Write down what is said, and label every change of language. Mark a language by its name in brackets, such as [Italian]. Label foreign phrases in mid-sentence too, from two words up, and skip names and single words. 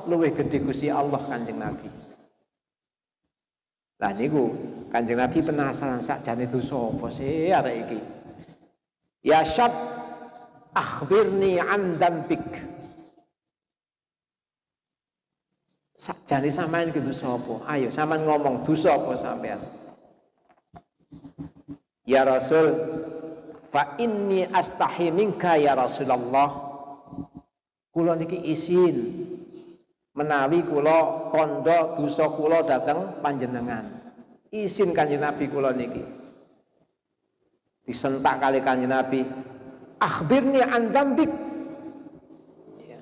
[Javanese] Luwih gedhe Gusti Allah Kanjeng Nabi. Lah niku Kanjeng Nabi penasaran sakjane dosa apa sih arek iki? [Arabic] Ya syab akhbirni an dambik. [Javanese] Sakjane sampean iki dosa apa? Ayo sampean ngomong dosa apa sampean? [Arabic] Ya Rasul, fa inni astahi minka ya Rasulullah. [Javanese] Kula niki izin menawi kula kandha dosa kula dhateng panjenengan. Izin Kanjeng Nabi kula niki. Disentak kali Kanjeng Nabi, [Arabic] akhbirni an dzambik. [Javanese] Ya.